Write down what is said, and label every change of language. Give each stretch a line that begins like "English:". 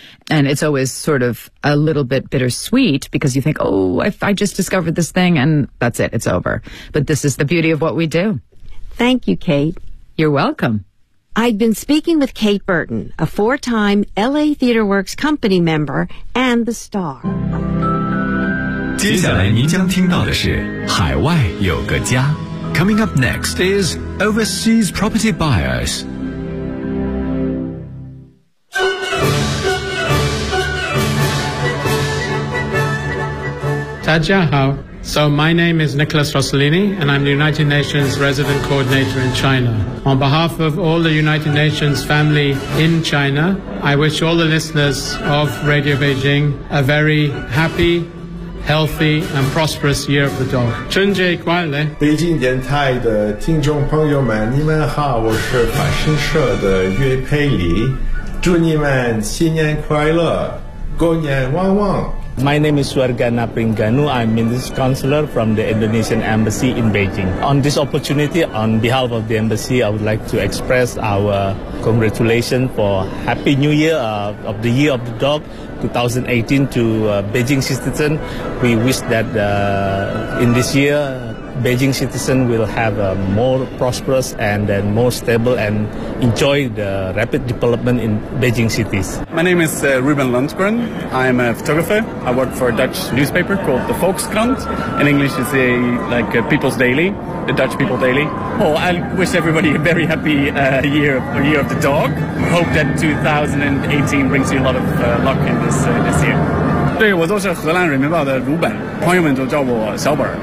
English: And it's always sort of a little bit bittersweet because you think, oh, I just discovered this thing and that's it. It's over. But this is the beauty of what we do. Thank you, Kate. You're welcome. I've been speaking with Kate Burton, a four-time L.A. Theatre Works company member and the star.
Chinese: 接下来您将听到的是海外有个家。
English: Coming up next is Overseas Property Buyers. Tadja, how? So my name is Nicholas Rossellini, and I'm the United Nations Resident Coordinator in China. On behalf of all the United Nations family in China, I wish all the listeners of Radio Beijing a very happy, healthy, and prosperous year of the dog.
Chinese: 春节快乐！北京电台的听众朋友们，你们好，我是法新社的岳佩里，祝你们新年快乐，狗年旺旺。
English: My name is Swarga Napringanu. I'm Minister Counselor from the Indonesian Embassy in Beijing. On this opportunity, on behalf of the Embassy, I would like to express our congratulations for Happy New Year of the Year of the Dog 2018 to Beijing citizens. We wish that in this year, Beijing citizens will have a more prosperous and then more stable and enjoy the rapid development in Beijing cities. My name is Ruben Lundgren. I'm a photographer. I work for a Dutch newspaper called the Volkskrant. In English, it's a, like a People's Daily, the Dutch People Daily. Oh, I wish everybody a very happy year of the dog. Hope that 2018 brings you a lot of luck in this year.
Chinese: 对，我都是荷兰人民报的鲁本，朋友们都叫我小本。